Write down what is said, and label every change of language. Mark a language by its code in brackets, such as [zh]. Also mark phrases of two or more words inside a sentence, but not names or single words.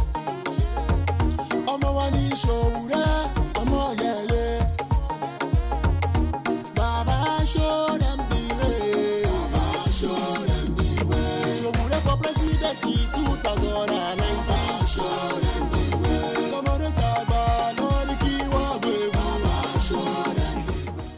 [yo] ọmọ wa ní Sowore OMOYELE bàbá [en] show them the way [yo] Sowore [en] for president [yo] 2019 ọmọdé tàgbà lórí kí wọ́n gbé bàbá [en] show them the way.